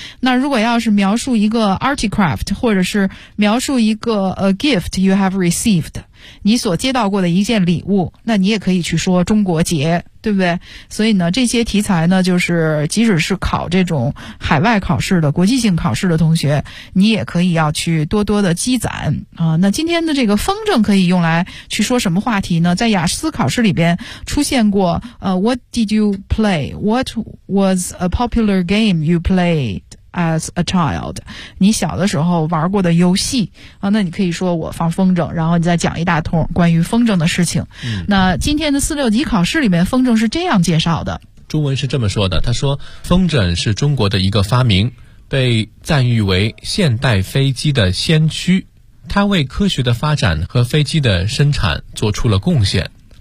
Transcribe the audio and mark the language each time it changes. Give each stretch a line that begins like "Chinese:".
Chinese: 那如果要是描述一个 artcraft， 或者是描述一个
English: a gift you have received，
Chinese: 你所接到过的一件礼物，那你也可以去说中国节，对不对？所以呢，这些题材呢，就是即使是考这种海外考试的国际性考试的同学，你也可以要去多多的积攒啊。那今天的这个风筝可以用来去说什么话题呢？在雅思考试里边出现过，
English: What did you play? What was a popular game you played as a child?
Chinese: 你小的时候玩过的游戏啊？那你可以说我放风筝，然后你再讲一大通关于风筝的事情。那今天的46级考试里面，风筝是这样介绍的。中文是这么说的，他说风筝是中国的一个发明，被赞誉为现代飞机的先驱，它为科学的发展和飞机的生产做出了贡献。